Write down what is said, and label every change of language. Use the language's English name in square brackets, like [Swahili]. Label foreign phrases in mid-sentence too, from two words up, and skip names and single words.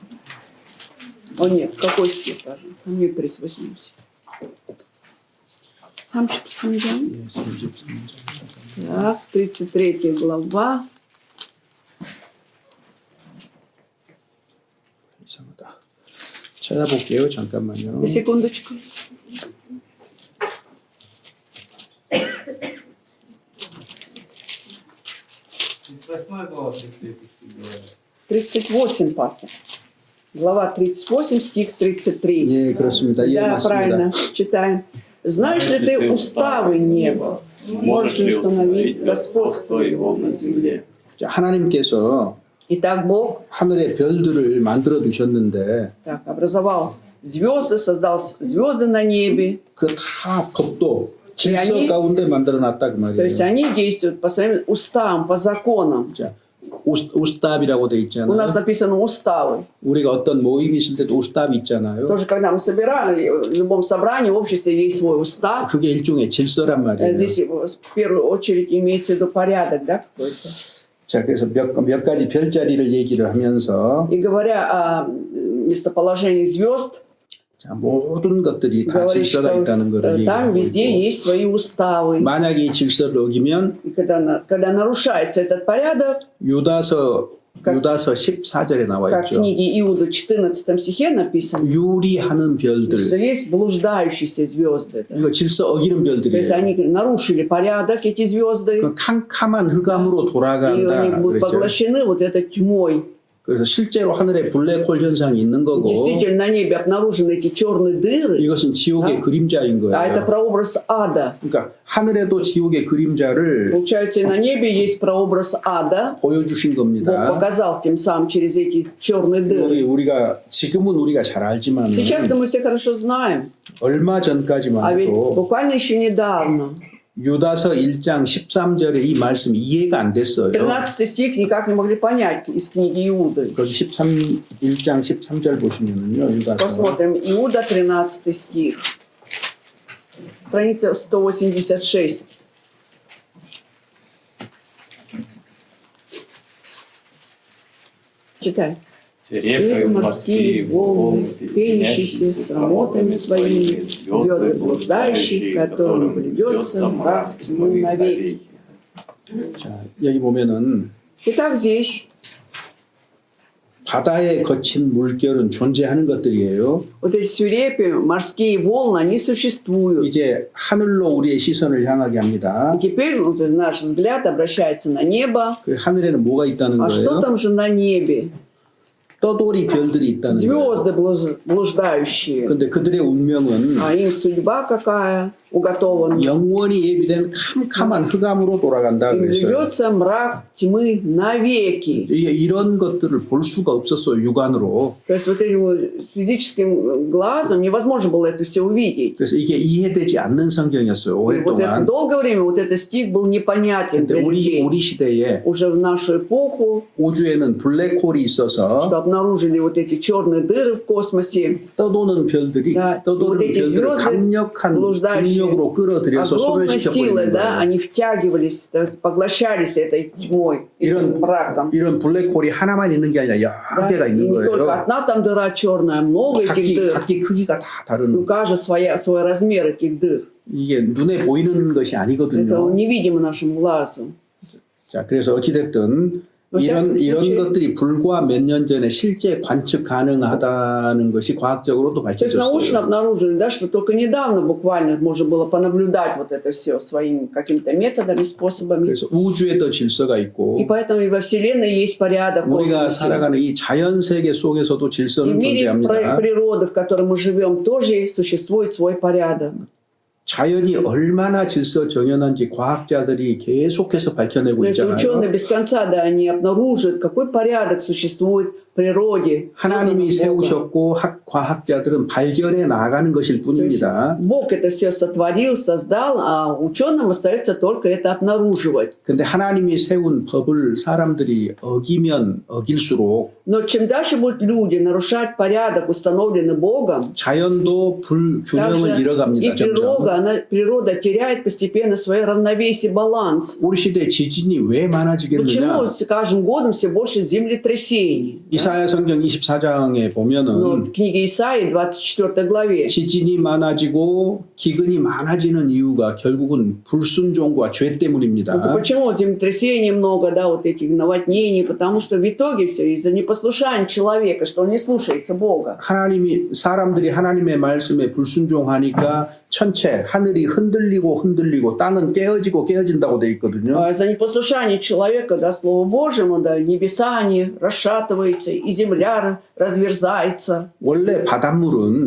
[Russian] О нет, какой стих даже? Там нет 38 стих. [Korean] 33장. 네, 33장. [Russian] Так, 33 глава. [Korean] 이상하다. 찾아볼게요. 잠깐만요. [Russian] Секундочку. Глава 33. 38, пастор. Глава 38, стих 33. [Korean] 예, 그렇습니다. 예, [Russian] Да, [Korean] 맞습니다. [Russian] правильно. Читаем. Знаешь ли ты уставы неба? Можешь ли установить господство его на земле? [Korean] 자, 하나님께서 [Russian] Итак, Бог [Korean] 하늘의 별들을 만들어 두셨는데 [Russian] так образовал звезды, создал звезды на небе. [Korean] 그 다 법도 질서 아니, 가운데 만들어놨다 그 [Russian] То есть [Korean] 말이에요. [Russian] они действуют по своим уставам, по законам. [Korean] 자, 우스tab이라고 돼 [Russian] У [Korean] 있잖아요. [Russian] нас написано уставы. [Korean] 우리가 어떤 모임 있을 때도 우스tab 있잖아요. [Russian] Тоже, когда мы собираем, в любом собрании, в обществе есть свой устав. [Korean] 그게 일종의 질서란 말이에요. [Russian] Здесь в первую очередь имеется в виду порядок, да, какой-то. [Korean] 자, 그래서 몇 가지 별자리를 얘기를 하면서 [Russian] И говоря о местоположении звезд, [Korean] 자, 모든 것들이 다 [Russian] говорит, [Korean] 질서가 [Russian] что [Korean] 있다는 것을 [Russian] там [Korean] 얘기하고 [Russian] везде [Korean] 있고 [Russian] есть свои уставы. [Korean] 만약에 이 질서를 어기면 [Russian] И когда нарушается этот порядок, [Korean] 유다서 14절에 나와 [Russian] как в [Korean] 있죠. [Russian] книге Иуда 14 стихе написано, [Korean] 유리하는 [Russian] что [Korean] 별들. [Russian] есть блуждающиеся звезды. Да. [Korean] 이거 질서 어기는 [Russian] То есть [Korean] 별들이에요. [Russian] они нарушили порядок, эти звезды, [Korean] 그 캄캄한 흑암으로 [Russian] и [Korean] 돌아간다 [Russian] они будут [Korean] 그랬죠. [Russian] поглощены вот этой тьмой. [Korean] 그래서 실제로 하늘에 블랙홀 현상이 있는 거고 [Russian] Действительно, на небе обнаружены эти черные дыры, [Korean] 이것은 지옥의 아. 그림자인 [Russian] а это [Korean] 거예요. [Russian] прообраз ада. [Korean] 그러니까 하늘에도 지옥의 그림자를 [Russian] Получается, и на небе есть прообраз ада. [Korean] 보여주신 [Russian] Бог [Korean] 겁니다. [Russian] показал тем самым через эти черные дыры. [Korean] 우리가 지금은 우리가 잘 알지만 [Russian] Сейчас-то мы все хорошо знаем, [Korean] 얼마 전까지만 [Russian] а ведь [Korean] 해도 [Russian] буквально еще недавно [Korean] 유다서 1장 13절에 이 말씀이 이해가 안 됐어요. [Russian] 13 стих никак не могли понять из книги Иуды. [Korean] 거기 1장 13절 보시면은요. 유다서 [Russian] Посмотрим, Иуда 13 стих, страница 186. Читай. Свирепые морские волны, пенящиеся срамотами своими, звезды блуждающие, которым придется мрак тьмы навеки. [Korean] 자, 여기 보면은 [Russian] Итак, здесь [Korean] 바다에 거친 물결은 존재하는 것들이에요. [Russian] вот эти свирепые морские волны, они существуют. [Korean] 이제 하늘로 우리의 시선을 향하게 합니다. [Russian] И теперь вот наш взгляд обращается на небо. [Korean] 그 하늘에는 뭐가 있다는 [Russian] А что [Korean] 거예요? [Russian] там же на небе? [Korean] 떠돌이 별들이 있다는 거예요. [Russian] Звезды блуждающие. [Korean] 그런데 그들의 운명은 [Russian] А им судьба какая уготована? [Korean] 영원히 예비된 캄캄한 흑암으로 돌아간다 [Russian] Им [Korean] 그랬어요. [Russian] ведется мрак тьмы навеки. [Korean] 이런 것들을 볼 수가 없었어요, 육안으로. [Russian] То есть вот этим вот с физическим глазом невозможно было это все увидеть. [Korean] 그래서 이게 이해되지 않는 성경이었어요, [Russian] И вот это [Korean] 오랫동안. [Russian] долгое время вот этот стих был непонятен [Korean] 근데 [Russian] для людей. [Korean] 우리 시대에 [Russian] Уже в нашу эпоху, [Korean] 우주에는 블랙홀이 있어서 [Russian] что обнаружили вот эти черные дыры в космосе, [Korean] 떠도는 별들이 [Russian] Да, [Korean] 떠도는 [Russian] вот эти [Korean] 별들을 [Russian] звезды [Korean] 강력한 [Russian] блуждающие, [Korean] 중력으로 끌어들여서 [Russian] огромной [Korean] 소멸시켜 [Russian] силой, [Korean] 버리는 [Russian] да, [Korean] 거예요. [Russian] они втягивались, да, поглощались этой тьмой, этим мраком. [Korean] 이런 블랙홀이 하나만 있는 게 아니라 여러 [Russian] Да, [Korean] 개가 [Russian] и [Korean] 있는 [Russian] не только [Korean] 거예요. [Russian] одна там дыра черная, много этих дыр. [Korean] 각기 크기가 다 [Russian] У [Korean] 다른. [Russian] каждого свой размер этих дыр. [Korean] 이게 눈에 보이는 것이 [Russian] Это [Korean] 아니거든요. [Russian] невидимо нашим глазом. [Korean] 자, 그래서 어찌됐든 이런 것들이 불과 몇 년 전에 실제 관측 가능하다는 것이 과학적으로도 [Russian] То есть научно [Korean] 밝혀졌어요. [Russian] обнаружили, да, что только недавно буквально можно было понаблюдать вот это все своими какими-то методами, способами. [Korean] 그래서 우주에도 질서가 [Russian] И [Korean] 있고 [Russian] поэтому и во Вселенной есть порядок в [Korean] 우리가 [Russian] космосе. [Korean] 살아가는 이 자연 세계 속에서도 [Russian] И в [Korean] 질서는 [Russian] мире [Korean] 존재합니다. [Russian] природы, в котором мы живем, тоже существует свой порядок. [Korean] 자연이 얼마나 질서 정연한지 과학자들이 계속해서 밝혀내고 [Russian] То есть [Korean] 있잖아요. [Russian] ученые без конца, да, они обнаруживают, какой порядок существует в природе. [Korean] 하나님이 세우셨고 과학자들은 발견해 나가는 것일 [Russian] То есть [Korean] 뿐입니다. [Russian] Бог это все сотворил, создал, а ученым остается только это обнаруживать. [Korean] 근데 하나님이 세운 법을 사람들이 어기면 어길수록 [Russian] Но чем дальше будут люди нарушать порядок, установленный Богом, [Korean] 자연도 불균형을 [Russian] также и [Korean] 잃어갑니다. 점점. [Russian] природа теряет постепенно свое равновесие, баланс. [Korean] 우리 시대에 지진이 왜 많아지겠느냐? [Russian] Почему с каждым годом все больше землетрясений? [Korean] 이사야 성경 24장에 [Russian] Но [Korean] 보면은 [Russian] в книге Исаии, 24 главе, [Korean] 지진이 많아지고 기근이 많아지는 이유가 결국은 불순종과 죄 [Russian] ну, [Korean] 때문입니다. [Russian] почему землетрясений много, да, вот этих наводнений? Потому что в итоге все из-за непослушания человека, что он не слушается Бога. [Korean] 사람들이 하나님의 말씀에 불순종하니까 천체 하늘이 흔들리고 땅은 깨어진다고 돼 있거든요. [Russian] А за непослушание человека, да, Слову Божьему, да, небеса они расшатываются, и земля разверзается. [Korean] 원래 바닷물은